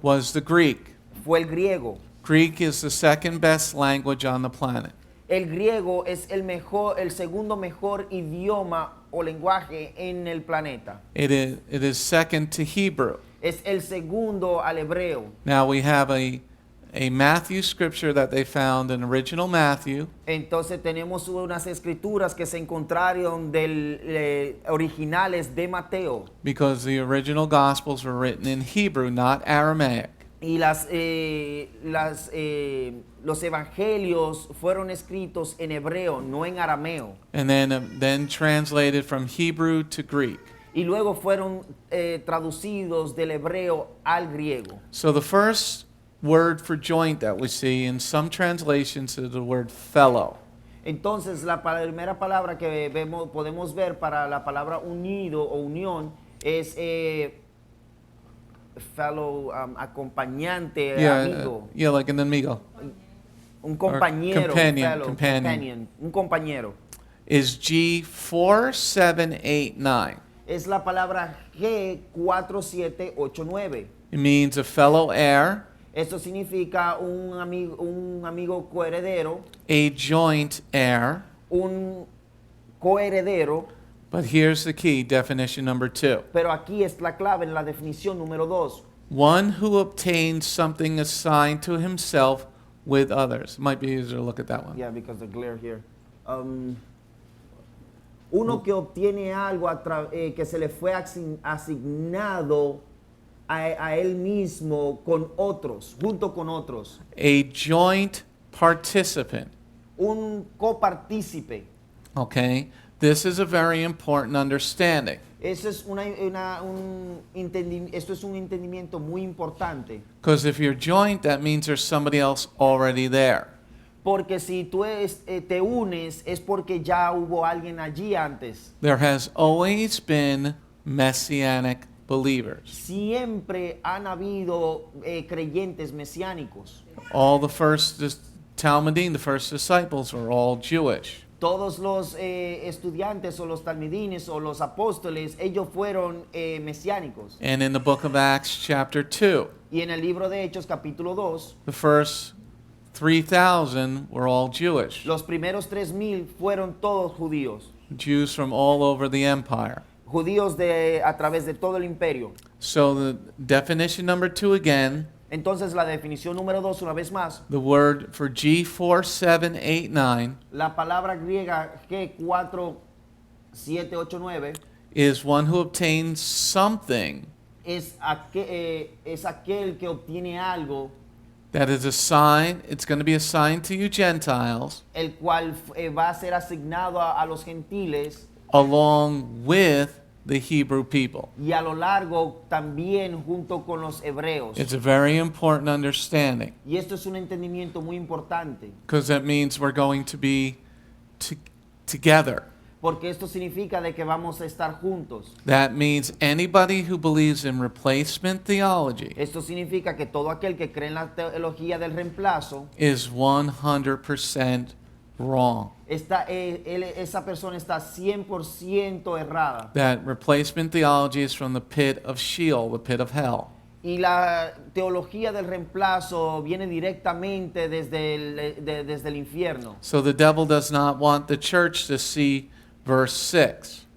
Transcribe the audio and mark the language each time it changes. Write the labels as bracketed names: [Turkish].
[English] was the Greek. [Spanish] fue el griego. [English] Greek is the second best language on the planet. [Spanish] El griego es el segundo mejor idioma o lenguaje en el planeta. [English] It is second to Hebrew. [Spanish] Es el segundo al hebreo. [English] Now we have a Matthew scripture that they found in original Matthew, [Spanish] Entonces tenemos unas escrituras que se encontraron originales de Mateo. [English] because the original Gospels were written in Hebrew, not Aramaic. [Spanish] Y los evangelios fueron escritos en hebreo, no en arameo. [English] And then translated from Hebrew to Greek. [Spanish] Y luego fueron traducidos del hebreo al griego. [English] So the first word for joint that we see in some translations is the word fellow. [Spanish] Entonces la primera palabra que podemos ver para la palabra unido o unión es fellow, acompañante, amigo, [English] Yeah, like an amigo. [Spanish] un compañero, [English] companion, fellow, companion. [Spanish] un compañero. [English] Is G4789. [Spanish] Es la palabra G4789. [English] It means a fellow heir, [Spanish] Esto significa un amigo coheredero, [English] a joint heir. [Spanish] un coheredero, [English] But here's the key, definition number 2. [Spanish] pero aquí es la clave en la definición número 2. [English] One who obtains something assigned to himself with others. Might be easier to look at that one. Yeah, because the glare here. [Spanish] Uno que obtiene algo que se le fue asignado a él mismo con otros, junto con otros. [English] A joint participant. [Spanish] Un copartícipe. [English] Okay? This is a very important understanding. [Spanish] Eso es esto es un entendimiento muy importante. [English] Because if you're joint, that means there's somebody else already there. [Spanish] Porque si tú te unes es porque ya hubo alguien allí antes. [English] There has always been Messianic believers. [Spanish] Siempre han habido creyentes mesiánicos. [English] All the first Talmudim, the first disciples, were all Jewish. [Spanish] Todos los estudiantes o los talmidines o los apóstoles, ellos fueron mesiánicos. [English] And in the book of Acts, chapter 2, [Spanish] Y en el libro de Hechos, capítulo 2, [English] the first 3,000 were all Jewish. [Spanish] los primeros 3,000 fueron todos judíos. [English] Jews from all over the empire. [Spanish] Judíos a través de todo el imperio. [English] So the definition number 2 again, [Spanish] Entonces la definición número 2, una vez más, [English] the word for G4789 [Spanish] la palabra griega G4789 [English] is one who obtains something [Spanish] es aquel que obtiene algo, [English] that is assigned, it's going to be assigned to you Gentiles, [Spanish] el cual va a ser asignado a los gentiles [English] along with the Hebrew people. [Spanish] y a lo largo también junto con los hebreos. [English] It's a very important understanding, [Spanish] Y esto es un entendimiento muy importante, [English] because that means we're going to be together. [Spanish] porque esto significa de que vamos a estar juntos. [English] That means anybody who believes in replacement theology [Spanish] Esto significa que todo aquel que cree en la teología del reemplazo, [English] is 100% wrong. [Spanish] esa persona está 100% errada. [English] That replacement theology is from the pit of Sheol, the pit of hell. [Spanish] Y la teología del reemplazo viene directamente desde el infierno. [English] So the devil does not want the church to see verse 6.